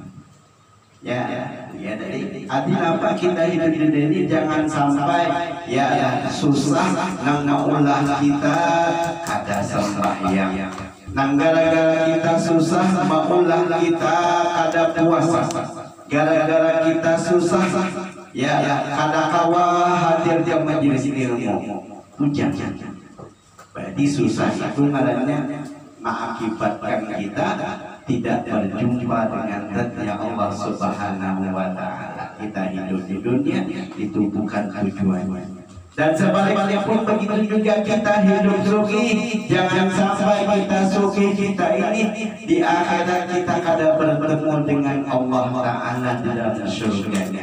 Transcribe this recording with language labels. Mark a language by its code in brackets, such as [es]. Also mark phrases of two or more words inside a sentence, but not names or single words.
[bjn] Ya dari artinya apa kita hidup di dunia ini jangan sampai susah nang maulah kita kada sembahyang, nang gara-gara kita susah maulah kita kada puasa, gara-gara kita susah kada kawa hadir di majelis ilmu. Hujan, berarti susah itu ngarannya mengakibatkan kita tidak berjumpa dengan zatnya Allah [ar] سبحانه وتعالى. [bjn] Kita hidup di dunia itu bukan tujuannya. Dan sebaliknya pun begitu juga kita hidup suki, jangan sampai kita suki kita ini di akhirat kita kada bertemu dengan Allah Ta'ala dalam surganya.